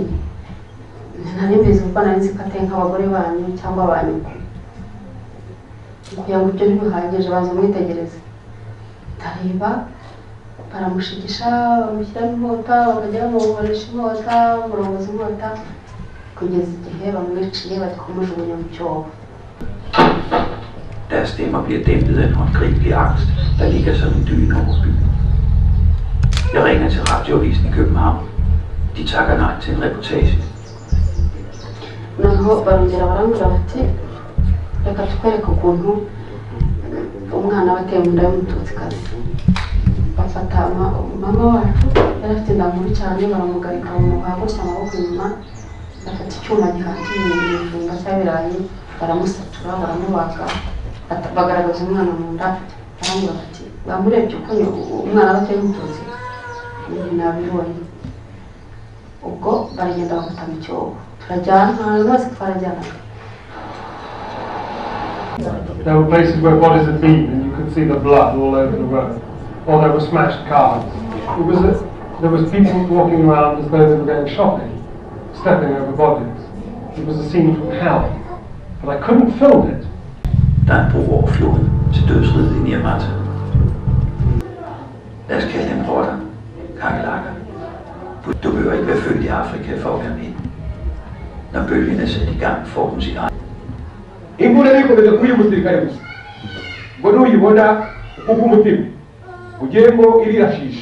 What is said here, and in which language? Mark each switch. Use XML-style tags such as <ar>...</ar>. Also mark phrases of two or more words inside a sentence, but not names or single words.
<rw>Nari mbizi kuko nari nzi ko ateye nk'abagore banyu cyangwa banyu. Kugira ngo ibyo ntibihagije baza umwitegereze, ndareba baramushikisha, bamushyiramo inkota, bakajya bamuboresha inkota, bamurongoza inkota, kugeza igihe bamwiciye bati kumujugunya mu cyobo.</rw> <da>Deres stemmer bliver dæmpet af en håndgribelig angst, der ligger som en dyne over byen. Jeg ringer til radioavisen i København. De takker nej til en reportage.</da> <rw>Noneho barongera barambwira bati reka tukwereke ukuntu umwana bateye mu nda y'umututsikazi. Bafata mama wacu yari afite inda nkuru cyane, baramugarika bamuha gutya amaboko inyuma, bafata icyuma gihatiye ibijumba cy'ibirayi, baramusatura, baramubaga, bagaragaza umwana mu nda. Barambwira bati bamurebye uko umwana bateye umututsi, nabibonye. Ubwo baragenda bamufata mu cyobo, turajyana ahantu hose twarajyana.</rw> <en>There were places where bodies had been and you could see the blood all over the road, or there were smashed cars. There was people walking around as though they were going shopping, stepping over bodies. It was a scene from hell, but I couldn't film it.</en> <da>Der er en bro over floden til dødsriget i Nirmat. Lad os kalde dem rotter, kakelakker. Du behøver ikke være født i Afrika for at være med. Når bølgen er sat i gang, får hun sin egen.</da> <rw>Imbunda nikomeza kuyibusirikare gusa ngo nuyibona uko umutima ugiye ngo irirashisha.</rw>